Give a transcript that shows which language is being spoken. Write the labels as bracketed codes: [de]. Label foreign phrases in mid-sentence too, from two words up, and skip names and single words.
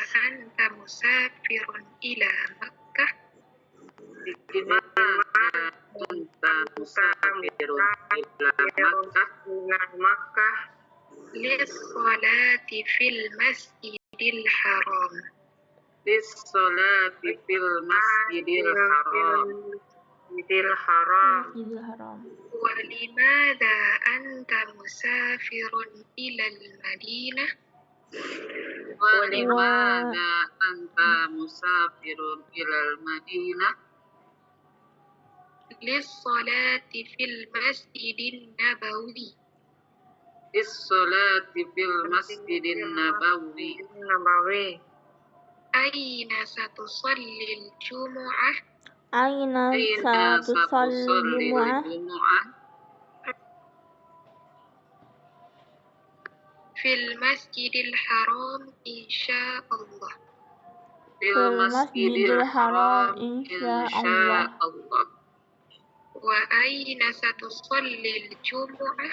[ar] أنت مسافر إلى مكة. أنت مسافر إلى مكة. للصلاة في المسجد الحرام. للصلاة في المسجد الحرام. ولماذا أنت مسافر إلى المدينة. ولماذا أنت مسافر إلى المدينة. للصلاة في المسجد النبوي. للصلاة في المسجد النبوي. أين ستصلي الجمعة. أين ستصلي الجمعة. في المسجد الحرام إن شاء الله. في المسجد الحرام إن شاء الله. وأين ستصلي الجمعة.